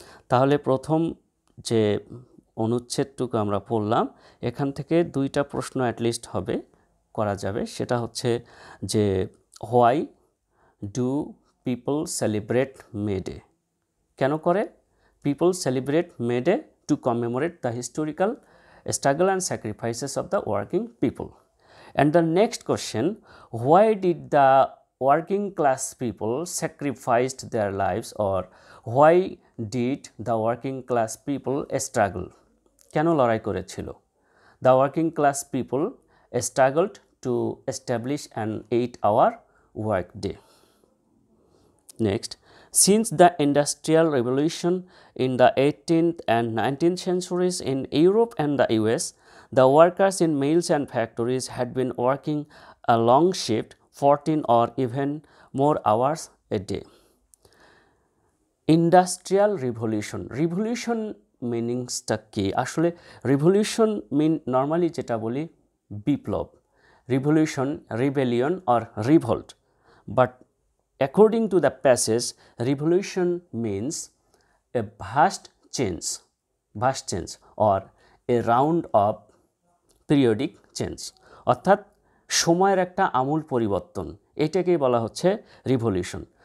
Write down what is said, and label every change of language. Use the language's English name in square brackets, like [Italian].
[Bangla] তাহলে প্রথম যে অনুচ্ছেদটুকু আমরা পড়লাম, এখান থেকে 2টা প্রশ্ন অ্যাটলিস্ট করা যাবে। সেটা হচ্ছে যে, [English] Why do people celebrate May Day? [Bangla] কেন করে [English] People celebrate May Day? To commemorate the historical struggle and sacrifices of the working people. And the next question, why did the working class people sacrificed their lives, or why did the working class people struggle? [Bangla] কেন লড়াই করেছিল? [English] The working class people struggled to establish an 8-hour work day. Next, since the Industrial Revolution in the 18th and 19th centuries in Europe and the US, the workers in mills and factories had been working a long shift, 14 or even more hours a day. Industrial revolution, revolution মিনিংসটা কি? আসলে revolution normally [Bangla] যেটা বলি বিপ্লব, [English] revolution, rebellion or revolt, but according to the passage, revolution means a vast change or a round of periodic change, [Bangla] অর্থাৎ সময়ের একটা আমূল পরিবর্তন, এটাকেই বলা হচ্ছে রিভলিউশন।